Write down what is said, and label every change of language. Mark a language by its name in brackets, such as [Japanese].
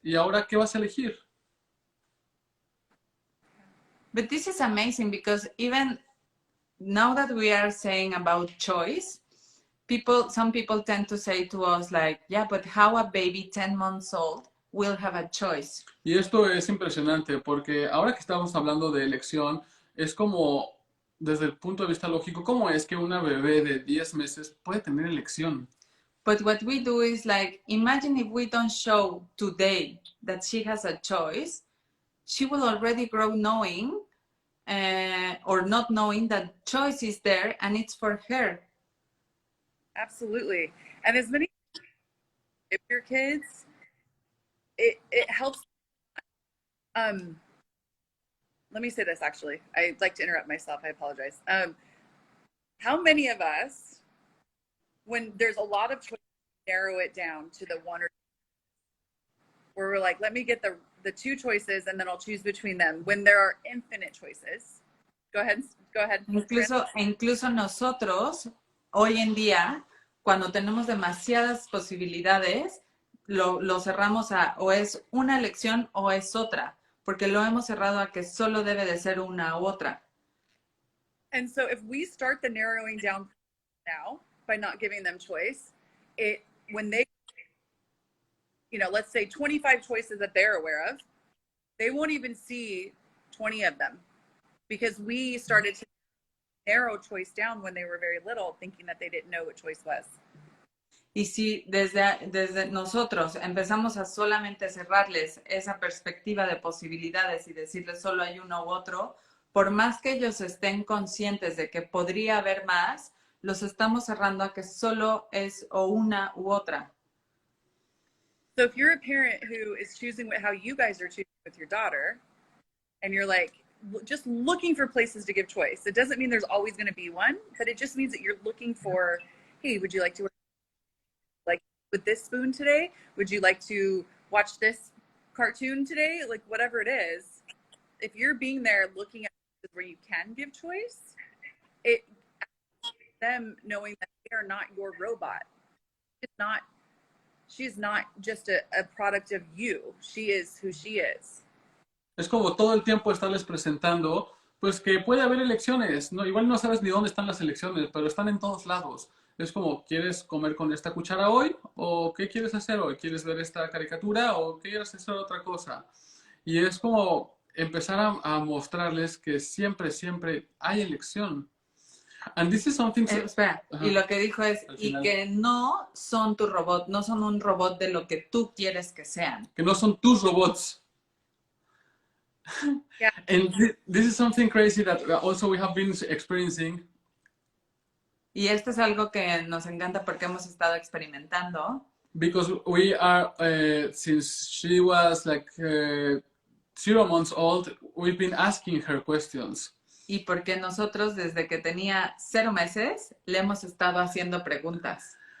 [Spanish] ¿Y ahora qué vas a elegir? [English] But this is amazing because even now that we are saying about choice, some people tend to say to us like, yeah, but how a baby 10 months old will have a choice? Y esto es impresionante porque ahora que estamos hablando de elección, es como, desde el punto de vista lógico, ¿cómo es que una bebé de 10 meses puede tener elección? But what we do is like, imagine if we don't show today that she has a choice, she will already grow knowing or not knowing that choice is there and it's for her. Absolutely. And as many if your kids, it helps. Let me say this actually. I'd like to interrupt myself. I apologize. How many of us, when there's a lot of choices, narrow it down to the one or two, where we're like, let me get the two choices and then I'll choose between them when there are infinite choices. Go ahead. [Spanish] Incluso nosotros, hoy en día, cuando tenemos demasiadas posibilidades, lo cerramos a o es una elección o es otra, porque lo hemos cerrado a que solo debe de ser una u otra. [English] And so if we start the narrowing down now by not giving them choice, when they, you know, let's say 25 choices that they're aware of, they won't even see 20 of them because we started to narrow choice down when they were very little, thinking that they didn't know what choice was. [Spanish] Y si desde nosotros empezamos a solamente cerrarles esa perspectiva de posibilidades y decirles solo hay uno u otro, por más que ellos estén conscientes de que podría haber más, los estamos cerrando a que solo es o una u otra. [English] So if you're a parent who is choosing how you guys are choosing with your daughter, and you're like just looking for places to give choice, it doesn't mean there's always going to be one, but it just means that you're looking for, hey, would you like to like with this spoon today? Would you like to watch this cartoon today? Like whatever it is, if you're being there looking at where you can give choice, it them knowing that they are not your robot. She's not just a product of you. She is who she is. [Spanish] Es como todo el tiempo estarles presentando, pues que puede haber elecciones, ¿no? Igual no sabes ni dónde están las elecciones, pero están en todos lados. Es como, ¿quieres comer con esta cuchara hoy? ¿O qué quieres hacer hoy? ¿Quieres ver esta caricatura? ¿O quieres hacer otra cosa? Y es como empezar a mostrarles que siempre, siempre hay elección. [English] And this is something... [Spanish] Espera, y lo que dijo es, y que no son tu robot, no son un robot de lo que tú quieres que sean. Que no son tus robots. [English] Yeah. And this is something crazy that also we have been experiencing. [Spanish] Y esto es algo que nos encanta porque hemos estado experimentando. [English] Because we are, since she was like 0 months old, we've been asking her questions. [Spanish] Y porque nosotros desde que tenía 0 meses le hemos estado haciendo preguntas.